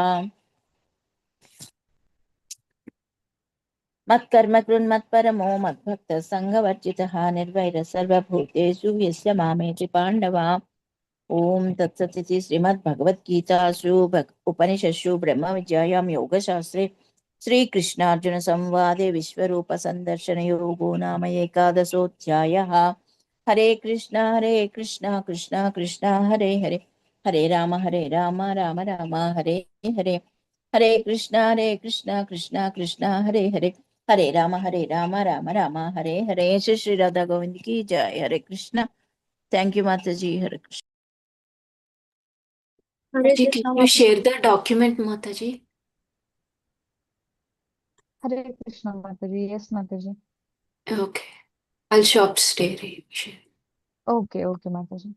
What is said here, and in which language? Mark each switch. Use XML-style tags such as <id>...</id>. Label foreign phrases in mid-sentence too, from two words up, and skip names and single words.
<sa>मत्कर्म कृन्मत्परमो मद्भक्तः सङ्गवर्जितः निर्वैरः सर्वभूतेषु यस्य मामेति पाण्डवा ओम तत्सदिति श्रीमद्भगवद्गीतासु उपनिषत्सु ब्रह्मविद्यायां योगशास्त्रे श्रीकृष्णार्जुन संवादे विश्वरूप संदर्शन योगो नाम एकादशोऽध्यायः हरे कृष्णा कृष्णा कृष्णा हरे हरे हरे राम राम राम हरे हरे हरे कृष्णा कृष्णा कृष्णा हरे हरे हरे राम राम राम हरे हरे</sa> <hi>श्री राधा गोविंद की जय</hi> <sa>हरे कृष्णा</sa> <en>thank you</en> <sa>माता जी हरे कृष्ण</sa> <en>Hare Can Krishna you Mataji. share the document, Mataji? Hare Krishna Mataji. Yes, Mataji. Okay. I'll stop staring. Okay, okay, Mataji.</en>